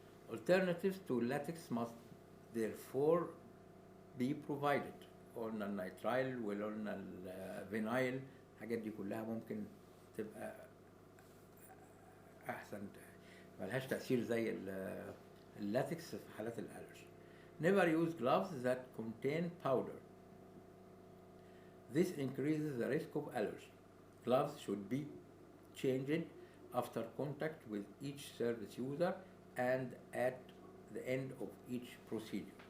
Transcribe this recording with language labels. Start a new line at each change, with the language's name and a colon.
English: Alternatives to latex must therefore be provided.
Arabic: قلنا النيترايل وقلنا الفينايل، الحاجات دي كلها ممكن تبقى احسن، ملهاش تأثير زي اللاتكس في حالات الالرجي.
English: Never use gloves that contain powder. This increases the risk of allergy. Gloves should be changed after contact with each service user and at the end of each procedure.